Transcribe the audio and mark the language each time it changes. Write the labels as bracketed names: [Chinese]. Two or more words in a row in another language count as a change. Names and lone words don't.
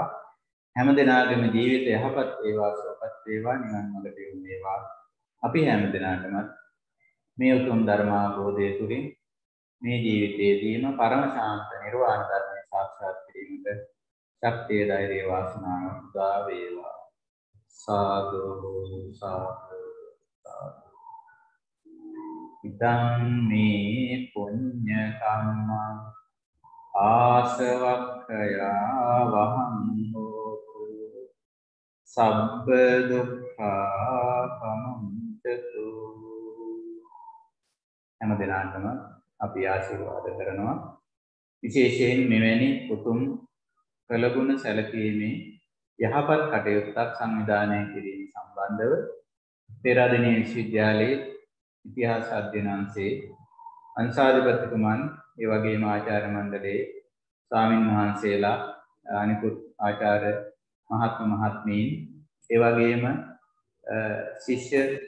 [Sinhala] හැම දිනාගේම ජීවිතය යහපත් වේවා, සුවපත් වේවා, නිවන් මාර්ගට යොමු වේවා. අපි හැම දිනාටම මේ උතුම් ධර්ම අවබෝධය තුළින් මේ ජීවිතයේදීම පරම ශාන්ත නිර්වාණ ධර්මය සාක්ෂාත් කිරීමට ශක්තිය ධෛර්යය වාසනාව උදා වේවා. සාදු සාදු සාදු. [Pali] ඉදං මේ පුඤ්ඤ කම්මං ආසවක්ඛයා වහං හෝතු සබ්බ දුක්ඛා පමුච්ඡතු. [Sinhala] හැම දිනකටම අපි ආශිර්වාද කරනවා. විශේෂයෙන් මෙවැනි උතුම් කළගුණ සැලකීමේ යහපත් කටයුත්තක් සංවිධානය කිරීම සම්බන්ධව පෙරාදෙණිය විශ්වවිද්‍යාලයේ ඉතිහාස අධ්‍යයන අංශයේ අංශාධිපතිතුමන් ඒ වගේම ආචාර්ය මණ්ඩලයේ ස්වාමින් වහන්සේලා අනිකුත් ආචාර්ය මහත්ම මහත්මීන් ඒ වගේම ශිෂ්‍ය